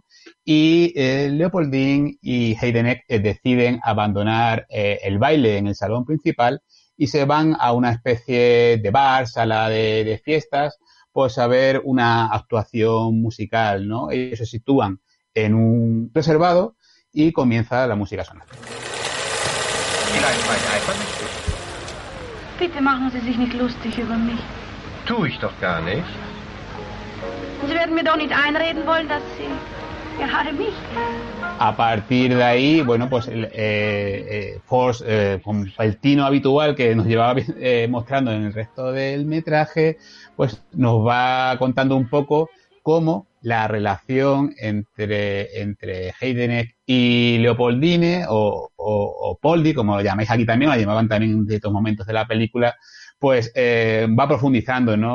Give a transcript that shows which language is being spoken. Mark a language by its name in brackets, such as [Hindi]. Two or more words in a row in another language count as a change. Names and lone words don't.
[Spanish] Y Leopoldine y Heidenreich deciden abandonar el baile en el salón principal y se van a una especie de bar, sala de fiestas, pues a ver una actuación musical, ¿no? Ellos se sitúan en un reservado y comienza la música a sonar. [German] Bitte machen Sie sich nicht lustig über mich. Tue ich doch gar nicht. Sie werden mir doch nicht einreden wollen, dass Sie [Spanish] A partir de ahí, bueno, pues Force, con el tino habitual que nos llevaba mostrando en el resto del metraje, pues nos va contando un poco cómo la relación entre Heidenreich y Leopoldine, o Poldi, como lo llamáis aquí también, la llamaban también en ciertos momentos de la película, pues va profundizando, ¿no?